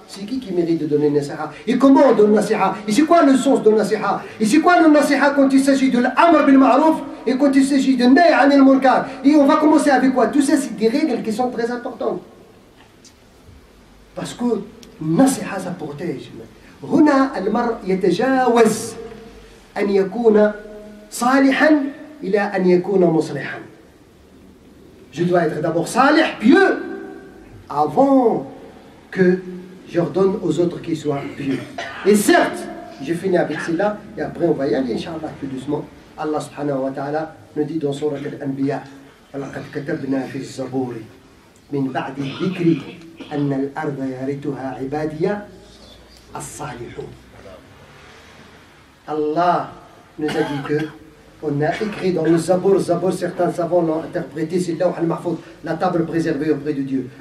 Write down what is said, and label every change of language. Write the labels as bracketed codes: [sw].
[fr] C'est qui mérite de donner le nasiha? Et comment on donne le nasiha? Et c'est quoi le sens de nasiha? Et c'est quoi le nasiha quand il s'agit de l'amr bil ma'rouf et quand il s'agit de nahy anil munkar? Et on va commencer avec quoi? Tout ça, c'est des règles qui sont très importantes. Parce que nasiha, ça protège. [ar] هنا المرء يتجاوز أن يكون صالحا إلى أن يكون مصلحا. [fr] Je dois être d'abord salih, pieux, avant que je redonne aux autres qu'ils soient pieux. Et certes, j'ai fini avec cela, et après on va y aller, Inch'Allah, plus doucement. [ar] Allah subhanahu wa ta'ala [fr] nous dit dans [ar] Surat al-Anbiya, وَلَقَدْ كَتَبْنَا فِي الزَّبُورِ مِنْ بَعْدِ الذِّكْرِ أَنَّ الْأَرْضَ يَرِثُهَا عِبَادِيَ الصَّالِحُونَ. [fr] Allah nous a dit que on a écrit dans le Zabour, certains savants l'ont interprété, c'est là où la table préservée auprès de Dieu.